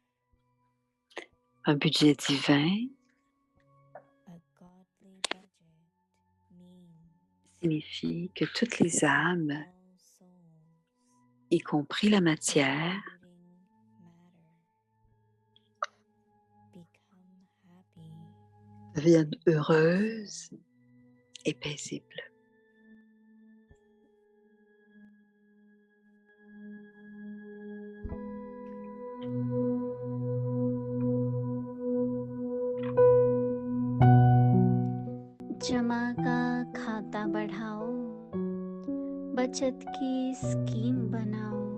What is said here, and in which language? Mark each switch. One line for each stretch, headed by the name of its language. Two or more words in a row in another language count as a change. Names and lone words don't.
French: Un budget divin signifie que toutes les âmes, y compris la matière, deviennent heureuses et paisibles.
Hindi: जमा का खाता बढ़ाओ, बचत की स्कीम बनाओ,